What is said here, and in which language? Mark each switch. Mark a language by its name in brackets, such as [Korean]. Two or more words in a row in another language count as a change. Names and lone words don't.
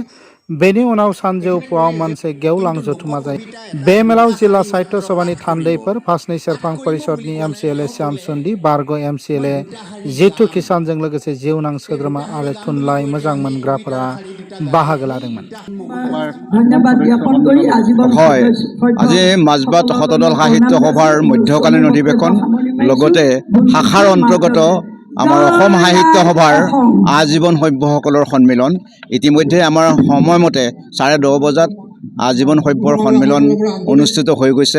[Bodo] बेनि उनाव सानजौफुआव मोनसे गेवलां जथुमा जायो। बे मेलाव जिल्ला साहित्य सभानि थान्दैफोर, फासनि सेरफां परिषदनि एमसिएलए श्याम सुन्दि, बारग' एमसिएलए जितु किसानजों लोगोसे जिउनां सोद्रोमा आरो थुनलाइ मोजां मोनग्राफोरा बाहागो लादोंमोन। [Assamese] হয়, আজি মাজবাট সতদল সাহিত্য সভাৰ মধ্যকালীন অধিৱেশন লগতে শাখাৰ অন্তৰ্গত আমাৰ অসম সাহিত্য সভাৰ আজীৱন সভ্যসকলৰ সন্মিলন ইতিমধ্যে আমাৰ সময়মতে 10:30 বজাত আজীৱন সভ্যৰ সন্মিলন অনুষ্ঠিত হৈ গৈছে।